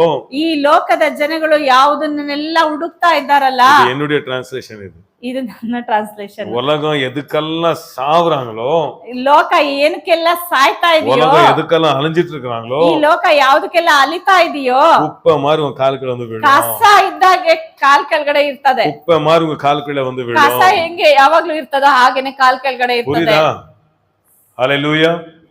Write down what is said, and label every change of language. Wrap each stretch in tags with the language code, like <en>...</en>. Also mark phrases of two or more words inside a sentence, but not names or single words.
<kn>ಈ ಲೋಕದ ಜನಗಳು ಯಾವುದನ್ನೆಲ್ಲ ಹುಡುಕ್ತಾ ಇದ್ದಾರಲ್ಲ,</kn> <ta>இது என்னுடைய டிரான்ஸ்லேஷன்,</ta> <kn>ಇದು ನನ್ನ ಟ್ರಾನ್ಸ್ಲೇಷನ್.</kn> <ta>உலகம் எதுக்கெல்லாம் சாவுறாங்களோ,</ta> <kn>ಲೋಕ ಏನಕ್ಕೆಲ್ಲ ಸಾಯ್ತಾ ಇದೆಯೋ,</kn> <ta>உலகம் எதுக்கெல்லாம் அழிஞ்சிட்டு இருக்காங்களோ,</ta> <kn>ಈ ಲೋಕ ಯಾವ್ದಕ್ಕೆಲ್ಲ ಅಲಿತಾ ಇದೆಯೋ,</kn> <ta>குப்பை மாதிரி உங்க கால்கீழ வந்து விழும்.</ta> <kn>ಕಸ ಇದ್ದಾಗೆ ಕಾಲ್ ಕೆಳಗಡೆ ಇರ್ತದೆ.</kn> <ta>குப்பை மாதிரி உங்க கால்கீழ வந்து</ta> <kn>ಕಸ</kn> <ta>விழும்.</ta> <kn>ಹೆಂಗೆ ಯಾವಾಗ್ಲೂ ಇರ್ತದೋ ಹಾಗೇನೆ ಕಾಲ್ ಕೆಳಗಡೆ ಇರ್ತದೆ.</kn> <ta>புரியுதா? ஹalleluya.</ta>